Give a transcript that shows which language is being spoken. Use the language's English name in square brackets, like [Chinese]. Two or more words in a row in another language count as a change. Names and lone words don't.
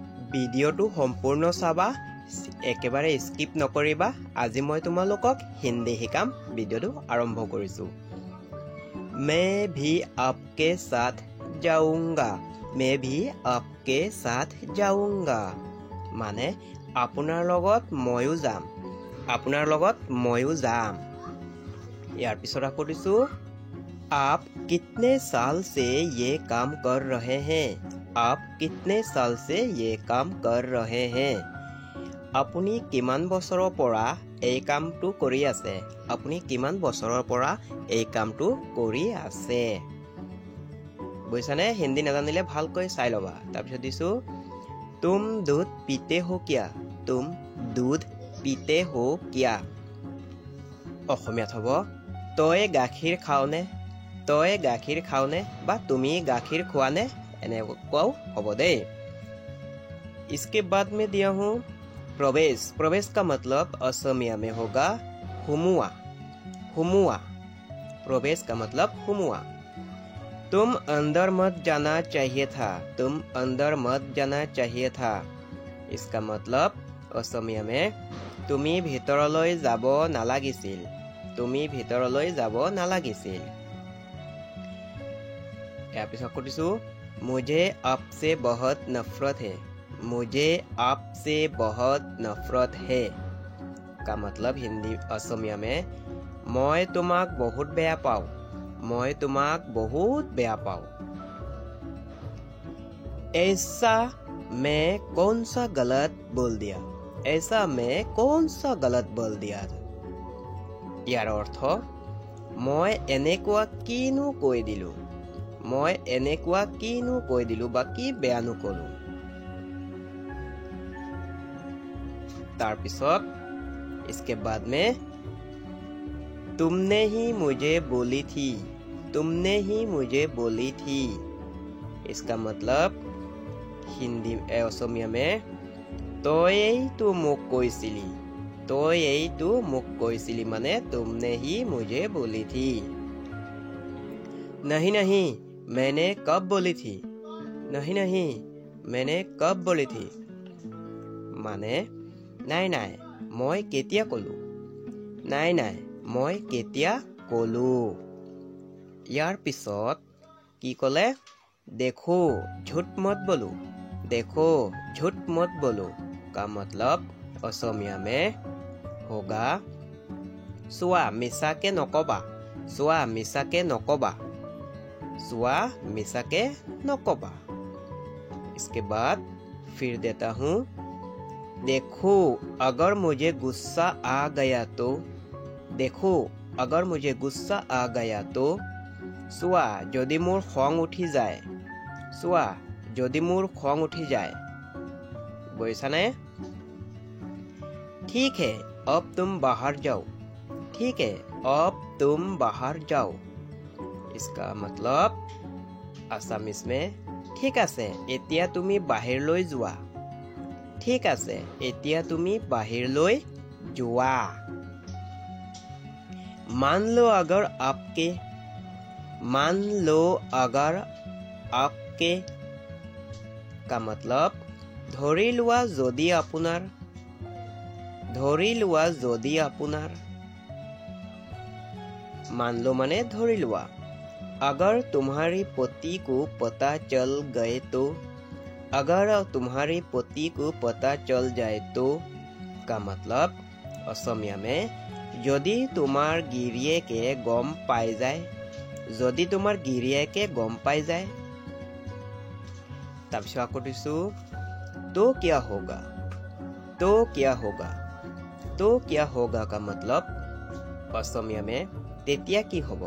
[Assamese] ভিডিঅ'টো সম্পূৰ্ণ চাবা, একেবাৰে স্কিপ নকৰিবা। আজি মই তোমালোকক হিন্দী শিকাম। ভিডিঅ'টো আৰম্ভ কৰিছোঁ। [Hindi] मैं भी आपके साथ जाऊंगा। मैं भी आपके साथ जाऊंगा [Assamese] মানে আপোনাৰ লগত ময়ো যাম। আপোনাৰ লগত ময়ো যাম। ইয়াৰ পিছত আকৌ দিছোঁ, [Hindi] आप कितने साल से ये काम कर रहे हैं? आप कितने साल से ये काम कर रहे हैं? [Assamese] আপুনি কিমান বছৰৰ পৰা এই কামটো কৰি আছে? আপুনি কিমান বছৰৰ পৰা এই কামটো কৰি আছে? বুজিছানে? হিন্দী নাজানিলে ভালকৈ চাই ল'বা। তাৰপিছত দিছোঁ, [Hindi] तुम दूध पीते हो क्या? तुम दूध पीते हो क्या? [Assamese] অসমীয়াত হ'ব, তই গাখীৰ খাওঁনে? তই গাখীৰ খাওঁনে বা তুমি গাখীৰ খোৱানে? এনেকুৱাও হ'ব দেই। [Hindi] इसके बाद में दिया हूँ प्रवेश। प्रवेश का मतलब असमिया में होगा हुमुआ। हुमुआ प्रवेश का मतलब हुमुआ। तुम अंदर मत जाना चाहिए था। तुम अंदर मत जाना चाहिए था। इसका मतलब असमिया में [Assamese] তুমি ভিতৰলৈ যাব নালাগিছিল। তুমি ভিতৰলৈ যাব নালাগিছিল। ইয়াৰ পিছত কৰিছোঁ, [Hindi] मुझे आपसे बहुत नफरत है। मुझे आपसे बहुत नफरत है का मतलब हिंदी असमिया में [Assamese] মই তোমাক বহুত বেয়া পাওঁ। মই তোমাক বহুত বেয়া পাওঁ। [Hindi] ऐसा मैं कौन सा गलत बोल दिया? ऐसा मैं कौन सा गलत बोल दिया? [Assamese] ইয়াৰ অৰ্থ, মই এনেকুৱা কিনো কৈ দিলোঁ। মই এনেকুৱা কিনো কৈ দিলোঁ বা কি বেয়ানো ক'লোঁ। [Hindi] তাৰপিছত इसके बाद में तुमने ही मुझे बोली थी। तुमने ही मुझे बोली थी। इसका मतलब हिंदी असमिया में [Assamese] তইয়েইতো মোক কৈছিলি। তইয়েইতো মোক কৈছিলি মানে [Hindi] तुमने ही मुझे बोली थी। नहीं नहीं मैंने कब बोली थी। नहीं नहीं मैंने कब बोली थी [Assamese] মানে নাই নাই মই কেতিয়া ক'লোঁ। নাই নাই মই কেতিয়া ক'লোঁ। ইয়াৰ পিছত কি ক'লে, [Hindi] देखो झूठ मत बोलो। देखो झूठ मत बोलो का मतलब असमिया में होगा [Assamese] চোৱা মিছাকে নকবা। চোৱা মিছাকে নকবা। চোৱা মিছাকে নকবা। [Hindi] इसके बाद फिर देता हूँ, देखो अगर मुझे गुस्सा आ गया तो। देखो अगर मुझे गुस्सा आ गया तो [Assamese] চোৱা যদি মোৰ খং উঠি যায়। চোৱা যদি মোৰ খং উঠি যায়। বুজিছানে? [Hindi] ठीक है अब तुम बाहर जाओ। ठीक है अब तुम बाहर जाओ। इसका मतलब [Assamese] আসামিজ में ঠিক আছে এতিয়া তুমি বাহিৰলৈ যোৱা। ঠিক আছে এতিয়া তুমি বাহিৰলৈ যোৱা। [Hindi] मान लो अगर आपके। मान लो अगर आपके का मतलब [Assamese] ধৰি লোৱা যদি আপোনাৰ। ধৰি লোৱা যদি আপোনাৰ। [Hindi] मान लो माने [Assamese] ধৰি লোৱা। [Hindi] अगर तुम्हारी पति को पता चल गए तो। अगर तुम्हारी पति को पता चल जाए तो का मतलब असमिया में [Assamese] যদি তোমাৰ গিৰিয়েকে গম পাই যায়। যদি তোমাৰ গিৰিয়েকে গম পাই যায়। তাৰপিছত আকৌ দিছোঁ, [Hindi] तो क्या होगा। तो क्या होगा। तो क्या होगा का मतलब असमिया में [Assamese] তেতিয়া কি হ'ব।